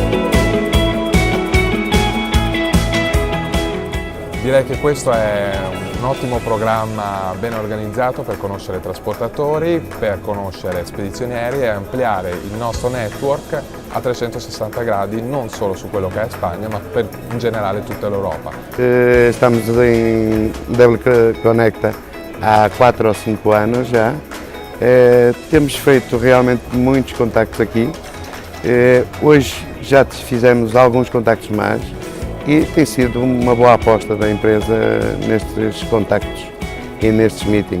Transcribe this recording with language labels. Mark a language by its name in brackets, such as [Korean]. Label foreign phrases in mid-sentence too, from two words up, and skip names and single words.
[Italian] Direi che questo è un ottimo programma ben organizzato per conoscere trasportatori, per conoscere spedizioni aeree e ampliare il nostro network a 360 gradi, non solo su quello che è Spagna, ma per in generale tutta l'Europa. [Portuguese] Estamos em W Conecta há 4 ou 5 anos já. Temos feito realmente muitos contactos aqui. Hoje já fizemos alguns contactos mais e tem sido uma boa aposta da empresa nestes contactos e nestes meetings.